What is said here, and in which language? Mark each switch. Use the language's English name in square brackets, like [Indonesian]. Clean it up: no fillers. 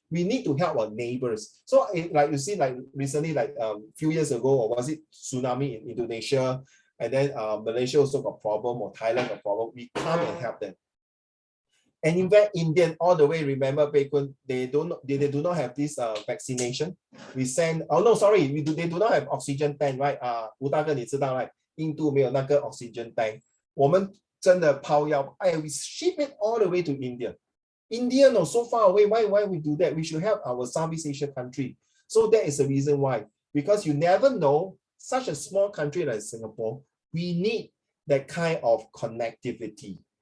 [English] We need to help our neighbors. So like you see, like recently, like few years ago, or was it tsunami in Indonesia, and then Malaysia also got problem, or Thailand got problem. We come and help them. And in fact, Indian all the way, remember Bacon, they do not have this vaccination. We send, oh no, sorry, they do not have oxygen tank, right? [Chinese] 吴大哥你知道 [English] right? [Chinese] 印度没有那个 oxygen tank. 我们真的抛药, [English] we ship it all the way to India. India, no, so far away. Why we do that? We should help our Southeast Asia country. So that is the reason why. Because you never know, such a small country like Singapore, we need that kind of connectivity.